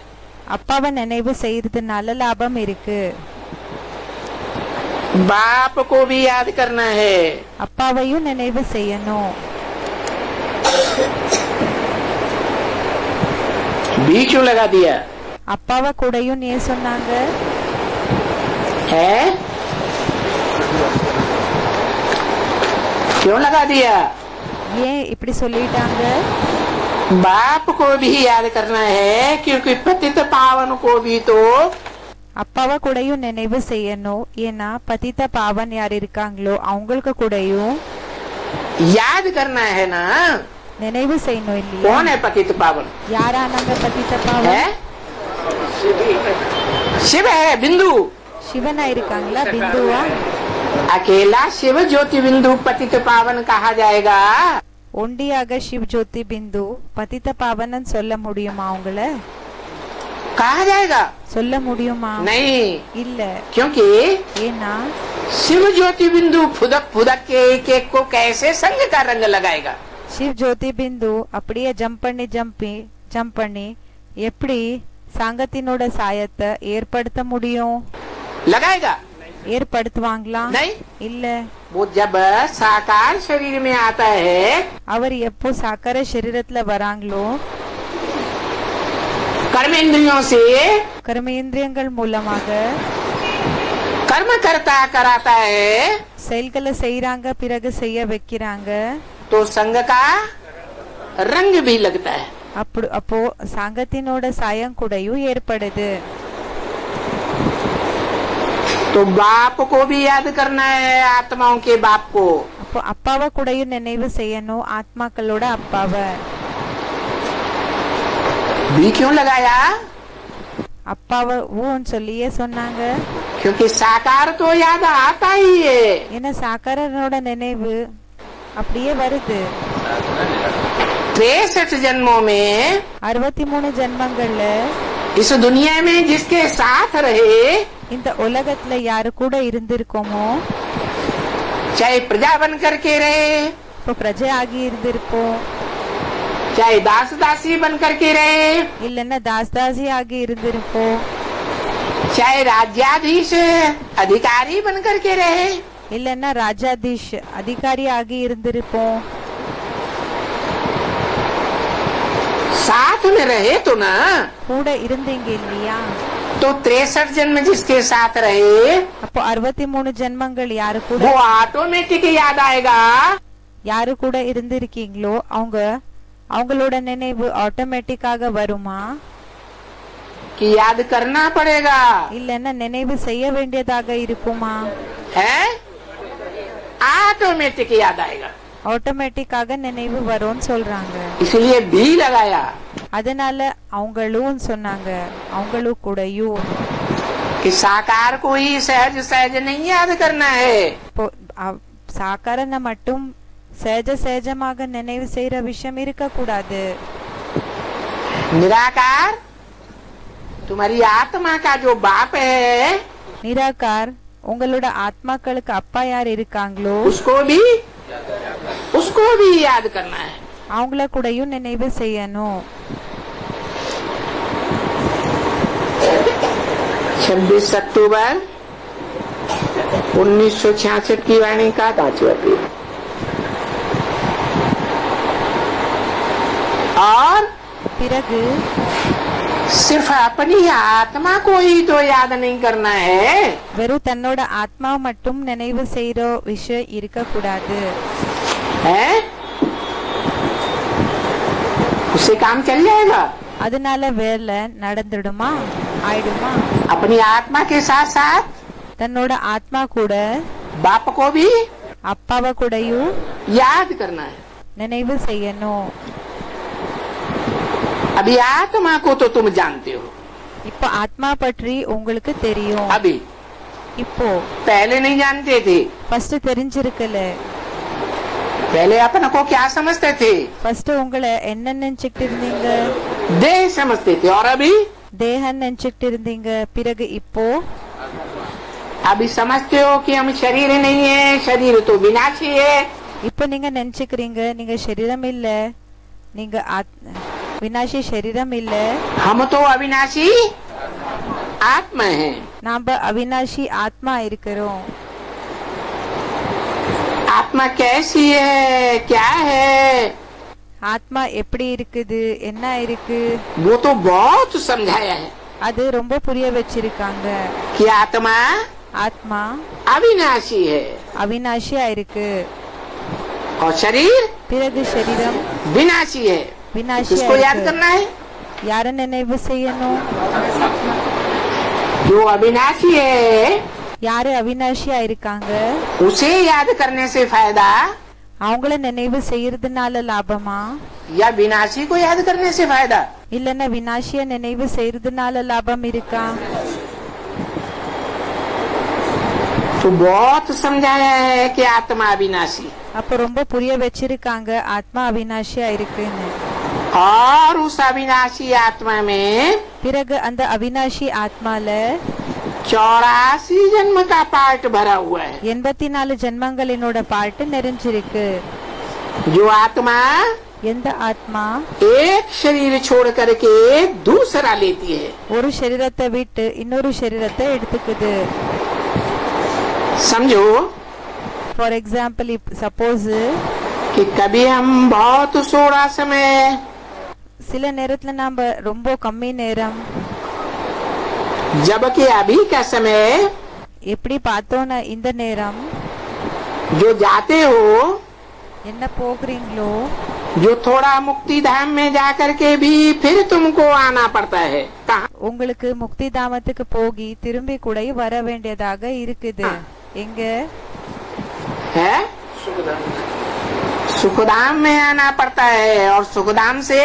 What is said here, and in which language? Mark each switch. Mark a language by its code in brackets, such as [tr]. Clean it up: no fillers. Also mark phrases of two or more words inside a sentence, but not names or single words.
[ta] அப்பாவை நினைவு செய்யறதுனால லாபம் இருக்கு. [hi] बाप को भी याद करना है। [ta] அப்பாவையும் நினைவு செய்யணும். [hi] बीचू लगा दिया [ta] அப்பாவை கூடயும் நீ சொன்னாங்க. [hi] है? क्यों लगा दिया? [ta] ஏன் இப்படி சொல்லிட்டாங்க? [hi] बाप को भी याद करना है क्योंकि पतित पावन को भी तो [ta] அப்பாவை கூடயும் நினைவு செய்யணும். ஏன்னா [hi] पतित पावन [ta] யார் இருக்காங்களோ அவங்களுக்கு கூடயும் [hi] याद करना है ना। [ta] நினைவு செய்யணும் இல்லையா? [hi] कौन है पतित पावन? [ta] யாரானாங்க பதித்த [hi] है [ta] பாவன்? [hi] शिव है, बिंदु। [ta] சிவனா இருக்காங்களா? பிந்துவா? [hi] अकेला शिव ज्योति बिंदु पतित पावन कहा जाएगा। [ta] ஒண்டியாக சிவ் ஜோதி பிந்து [hi] पतित पावन [ta] சொல்ல முடியுமா? அவங்கள [hi] कहा जाएगा [ta] சொல்ல முடியுமா? [hi] नहीं, [ta] இல்ல. [hi] क्योंकि [ta] ஏன்னா [hi] शिव ज्योति बिंदु फुदक फुदक के एक एक को कैसे संग का रंग लगाएगा। [ta] சிவ் ஜோதி பிந்து அப்படியே ஜம்ப் பண்ணி எப்படி சாங்கத்தினோட சாயத்தை ஏற்படுத்த முடியும்? [hi] लगाएगा [ta] ஏற்படுத்துவாங்களா? [hi] नहीं। [ta] இல்ல. [hi] वो जब साकार शरीर में आता है [ta] அவர் எப்போ சாக்கர சரீரத்துல வராங்களோ [hi] कर्मेंद्रियों से [ta] கர்மேந்திரியங்கள் மூலமாக [hi] कर्म करता कराता है [ta] செயல்களை செய்யறாங்க, பிறகு செய்ய வைக்கிறாங்க. [hi] तो संग का रंग भी लगता है। [ta] அப்போ சாங்கத்தினோட சாயம் கூடயும் ஏற்படுது. [hi] तो बाप को भी याद करना है, आत्माओं के बाप को। [ta] அப்போ அப்பாவை கூடயும் நினைவு செய்யணும், ஆத்மாக்களோட அப்பாவை. [hi] भी क्यों लगाया? [ta] அப்பாவை ஊன்னு சொல்லியே சொன்னாங்க. [hi] क्योंकि साकार तो याद आता ही है। [ta] ஏன்னா சாக்காரனோட நினைவு அப்படியே வருது. [hi] 63 जन्मों में [ta] 63 ஜென்மங்கள்ல [hi] इस दुनिया में जिसके साथ रहे, [ta] இந்த உலகத்துல யாரு கூட இருந்திருக்கோமோ, [hi] चाहे प्रजा बन करके रहे, [ta] இப்போ பிரஜை ஆகி இருந்திருப்போம், [hi] चाहे दास दासी बन करके रहे, [ta] இல்லன்னா தாஸ்தாசி ஆகி இருந்திருப்போம், [hi] चाहे राज्याधीश अधिकारी बन करके रहे, [ta] இல்லன்னா ராஜாதீஷ் அதிகாரி ஆகி இருந்திருப்போம். [hi] साथ में रहे तो ना, [ta] கூட இருந்தீங்க இல்லையா? [hi] तो 63 जन्म जिसके साथ रहे [ta] அப்போ 63 ஜென்மங்கள் யாரு கூட [hi] वो ऑटोमेटिक याद आएगा। [ta] யாரு கூட இருந்திருக்கீங்களோ அவங்களோட நினைவு ஆட்டோமேட்டிக்காக வருமா? [hi] कि याद करना पड़ेगा [ta] இல்லன்னா நினைவு செய்ய வேண்டியதாக இருக்குமா? [hi] है, ऑटोमेटिक याद आएगा। [ta] ஆட்டோமேட்டிக்காக நினைவு வரும்னு சொல்றாங்க. [hi] इसलिए भी लगाया [ta] அதனால அவங்களும் சொன்னாங்க, அவங்களும் கூடயும். [hi] कि साकार को ही सहज सहज नहीं याद करना है। [ta] இப்போ சாக்காரனை மட்டும் சகஜமாக நினைவு செய்யற விஷயம் இருக்க கூடாது. [hi] निराकार तुम्हारी आत्मा का जो बाप है [ta] நிராகார் உங்களோட ஆத்மாக்களுக்கு அப்பா யார் இருக்காங்களோ [hi] उसको भी याद करना है। [ta] அவங்கள கூடயும் நினைவு செய்யணும். [hi] 26 अक्टूबर 1966 की वाणी का 5वां पीढ़। और [ta] பிறகு [hi] सिर्फ अपनी आत्मा को ही तो याद नहीं करना है, [ta] வெறும் தன்னோட ஆத்மா மட்டும் நினைவு செய்யற விஷயம் இருக்க கூடாது. [hi] है उससे काम चल जाएगा। [ta] அதனால வேலை நடந்துடுமா, ஆயிடுமா? [hi] अपनी आत्मा के साथ साथ [ta] தன்னோட ஆத்மா கூட [hi] बाप को भी [ta] அப்பாவை கூடயும் [hi] याद करना है। [ta] நினைவு செய்யணும். [hi] अभी आत्मा को तो तुम जानते हो, [ta] இப்போ ஆத்மா பற்றி உங்களுக்கு தெரியும். [hi] अभी [ta] இப்போ [hi] पहले नहीं जानते थे। [ta] ஃபர்ஸ்ட் தெரிஞ்சிருக்கல. [hi] पहले अपन को क्या समझते थे? [ta] ஃபர்ஸ்ட் உங்களை என்ன நினைச்சிட்டு இருந்தீங்க? [hi] देह समझते थे। और अभी [ta] தேகம் நினைச்சிட்டு இருந்தீங்க. பிறகு இப்போ [hi] अभी समझते हो कि हम शरीर नहीं है, शरीर तो विनाशी है। [ta] இப்போ நீங்க நினைச்சுக்கிறீங்க நீங்க சரீரம் இல்ல, நீங்க வினாசி சரீரம் இல்ல, [hi] हम तो अविनाशी आत्मा है। [ta] நாம அவினாசி ஆத்மா இருக்கிறோம். [hi] आत्मा कैसी है, क्या है, [ta] ஆத்மா எப்படி இருக்குது, என்ன இருக்கு, [hi] वो तो बहुत समझाया है [ta] அது ரொம்ப புரிய வச்சிருக்காங்க. [hi] कि आत्मा [ta] ஆத்மா [hi] अविनाशी है [ta] அவினாசியா இருக்கு. [hi] और शरीर [ta] பிறகு சரீரம் [hi] विनाशी है। [ta] வினாசியா [hi] इसको याद [ta] இருக்கு. [hi] करना है। [ta] யார நினைவு செய்யணும்? [hi] जो अविनाशी है [ta] யாரு அவினாஷியா இருக்காங்க [hi] उसे याद करने से फायदा [ta] அவங்கள நினைவு செய்யறதுனால லாபமா [hi] या विनाशी को याद करने से फायदा? [ta] இல்லன்னா வினாஷிய நினைவு செய்யறதுனால லாபம் இருக்கா [hi] तो बहुत समझाया है कि आत्मा अविनाशी [ta] அப்ப ரொம்ப புரிய வச்சிருக்காங்க ஆத்மா அவினாஷியா இருக்குன்னு [hi] और उस अविनाशी आत्मा में [ta] பிறகு அந்த அவினாஷி ஆத்மால [hi] 84 जन्म का पार्ट भरा हुआ है [ta] 84 ஜென்மங்களினோட பாட்டு நிறைஞ்சிருக்கு [hi] जो आत्मा [ta] எந்த ஆத்மா [hi] एक शरीर छोड़ करके दूसरा लेती है [ta] ஒரு சரீரத்தை விட்டு இன்னொரு சரீரத்தை எடுத்துக்குது [hi] समझो [en] for example suppose [hi] कि कभी हम बहुत थोड़ा समय [ta] சில நேரத்துல நாம ரொம்ப கம்மி நேரம் [hi] जबकि अभी का समय [ta] எப்படி பார்த்தோம்னா இந்த நேரம் [hi] जो जाते हो [ta] என்ன போகிறீங்களோ [hi] जो थोड़ा मुक्ति धाम में जाकर के भी फिर तुमको आना पड़ता है कहाँ [ta] உங்களுக்கு முக்தி தாமத்துக்கு போகி திரும்பி கூட வர வேண்டியதாக இருக்குது எங்க [hi] है सुखधाम में आना पड़ता है और सुखधाम से